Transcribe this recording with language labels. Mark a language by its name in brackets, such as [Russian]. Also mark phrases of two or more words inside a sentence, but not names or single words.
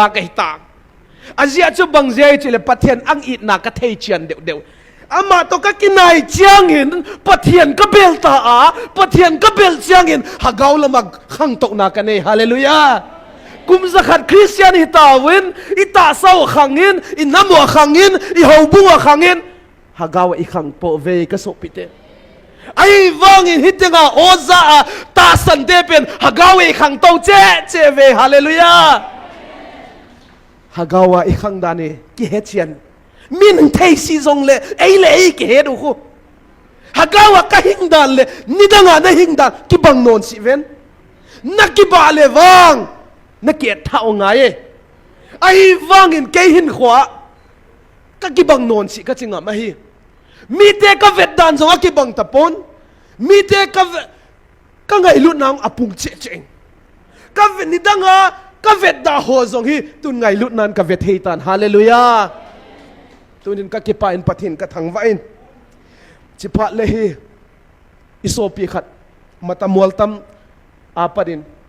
[Thado Chin] ka hita azia chu bangjai chile pathin ang it na ka thei chian deu ama to ka kinai chiang hin pathin ka bel ta pathin ka bel chiang hin hagaw lamag khang to na ka nei hallelujah kum zakhat Christian hitawin ita saw khangin inamo khangin ihobunga khangin hagawa ikhang po ve ka sopite ai wangin hitenga oza ta sande pen hagawa ikhang to che ve hallelujah hagawa ikhang dani ki hechian min thei si zong le ei le ei ki he du khu hagawa ka hingdan le nidanga na hingdan ki bang non si ven nakiba le wang na kiet thao ngai ai wangin ke hin khwa ka kibang non si ka chinga ma hi mi te ka vet dan zonga kibang tapon mi te ka ngai lu nang apung che ka vet ni danga ka vet da ho zong hi tun ngai lu nan ka vet hei tan hallelujah tunin ka kipa in pathin ka thang wa in chipa le hi isopi khat matamol tam apadin